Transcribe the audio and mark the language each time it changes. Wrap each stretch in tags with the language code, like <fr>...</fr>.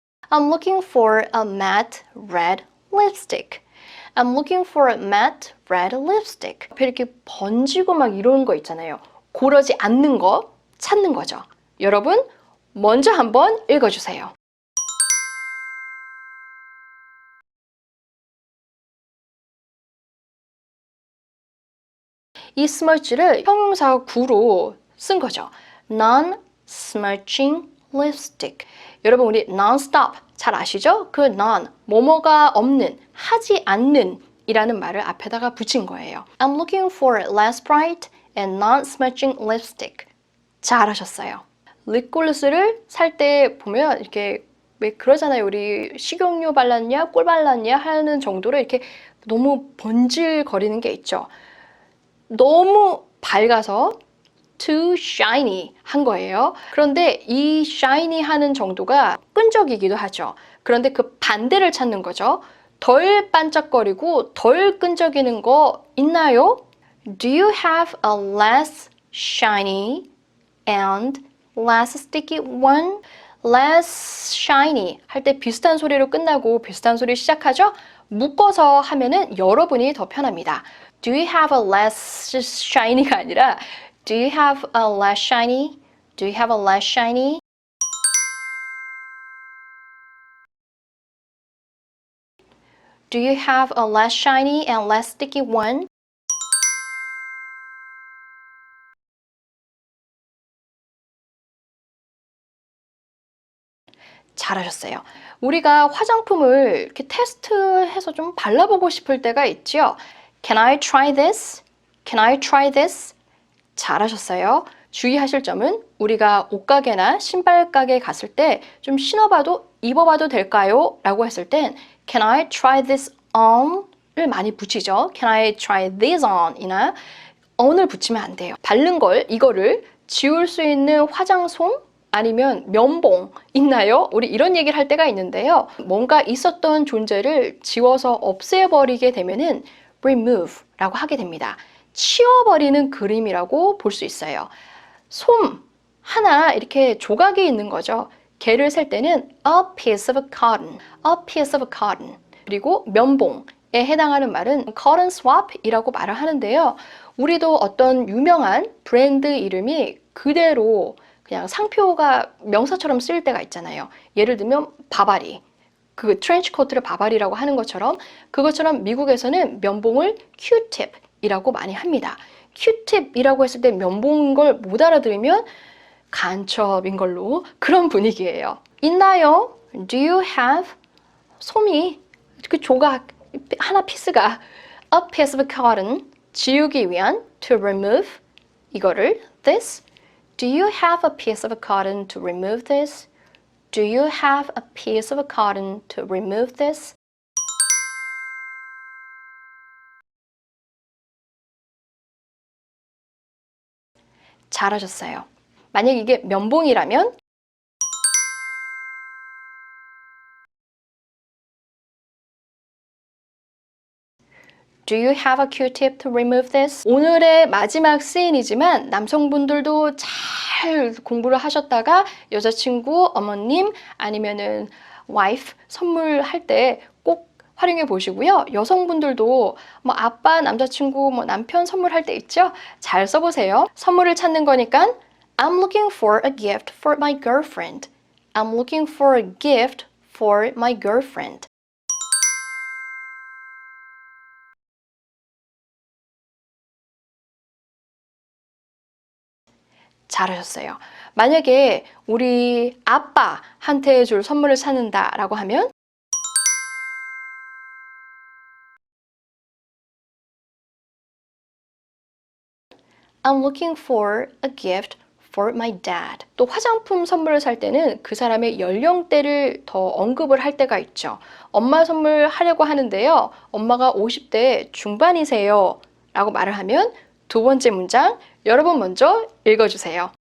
<en>I'm looking for a matte red lipstick. I'm looking for a matte red lipstick.</en> <ko>이렇게 번지고 막 이런 거 있잖아요. 고르지 않는 거 찾는 거죠. 여러분, 먼저 한번 읽어주세요. 이 smudge를 형용사 구로 쓴 거죠.</ko> <en>Non-smudging lipstick.</en> <ko>여러분 우리 non-stop 잘 아시죠? 그 non, 뭐뭐가 없는, 하지 않는 이라는 말을 앞에다가 붙인 거예요.</ko> <en>I'm looking for less bright and non-smudging lipstick.</en> <ko>잘하셨어요. 립글로스를 살 때 보면 이렇게 왜 그러잖아요. 우리 식용유 발랐냐, 꿀 발랐냐 하는 정도로 이렇게 너무 번질거리는 게 있죠. 너무 밝아서</ko> <en>too shiny</en> <ko>한 거예요. 그런데 이 shiny 하는 정도가 끈적이기도 하죠. 그런데 그 반대를 찾는 거죠. 덜 반짝거리고 덜 끈적이는 거 있나요?</ko> <en>Do you have a less shiny and less sticky one? less shiny</en> <ko>할 때 비슷한 소리로 끝나고 비슷한 소리 시작하죠? 묶어서 하면은 여러분이 더 편합니다.</ko> <en>Do you have a less shiny</en> <ko>가 아니라</ko> <en>Do you have a less shiny? Do you have a less shiny? Do you have a less shiny and less sticky one?</en> <ko>잘하셨어요. 우리가 화장품을 이렇게 테스트해서 좀 발라보고 싶을 때가 있죠.</ko> <en>Can I try this? Can I try this?</en> <ko>잘하셨어요. 주의하실 점은 우리가 옷가게나 신발가게 갔을 때 좀 신어봐도 입어봐도 될까요? 라고 했을 땐</ko> <en>Can I try this on?</en> <ko>을 많이 붙이죠.</ko> <en>Can I try this on?</en> <ko>이나 on을 붙이면 안 돼요. 바른 걸, 이거를 지울 수 있는 화장솜? 아니면 면봉 있나요? 우리 이런 얘기를 할 때가 있는데요. 뭔가 있었던 존재를 지워서 없애버리게 되면은 remove라고 하게 됩니다. 치워버리는 그림이라고 볼 수 있어요. 솜 하나 이렇게 조각이 있는 거죠. 개를 셀 때는</ko> <en>a piece of cotton, a piece of cotton.</en> <ko>그리고 면봉에 해당하는 말은</ko> <en>cotton swap</en> <ko>이라고 말을 하는데요. 우리도 어떤 유명한 브랜드 이름이 그대로 그냥 상표가 명사처럼 쓰일 때가 있잖아요. 예를 들면 바바리, 그 트렌치 코트를 바바리라고 하는 것처럼 그것처럼 미국에서는 면봉을 큐팁이라고 많이 합니다. 큐팁이라고 했을 때 면봉인 걸 못 알아들으면 간첩인 걸로 그런 분위기예요. 있나요?</ko> <en>Do you have</en> <ko>솜이 그 조각 하나 피스가</ko> <en>a piece of cotton</en> <ko>지우기 위한</ko> <en>to remove</en> <ko>이거를</ko> <en>this Do you have a piece of cotton to remove this? Do you have a piece of cotton to remove this?</en> <ko>잘하셨어요. 만약 이게 면봉이라면</ko> <en>Do you have a Q-tip to remove this?</en> <ko>오늘의 마지막 시인이지만 남성분들도 잘 공부를 하셨다가 여자친구, 어머님 아니면은 와이프 선물할 때 꼭 활용해 보시고요. 여성분들도 뭐 아빠, 남자친구, 뭐 남편 선물할 때 있죠? 잘 써보세요. 선물을 찾는 거니까</ko> <en>I'm looking for a gift for my girlfriend. I'm looking for a gift for my girlfriend.</en> <ko>잘하셨어요. 만약에 우리 아빠한테 줄 선물을 찾는다라고 하면</ko> <en>I'm looking for a gift for my dad.</en> <ko>또 화장품 선물을 살 때는 그 사람의 연령대를 더 언급을 할 때가 있죠. 엄마 선물 하려고 하는데요. 엄마가 50대 중반이세요. 라고 말을 하면 두 번째 문장 여러분 먼저 읽어주세요.</ko>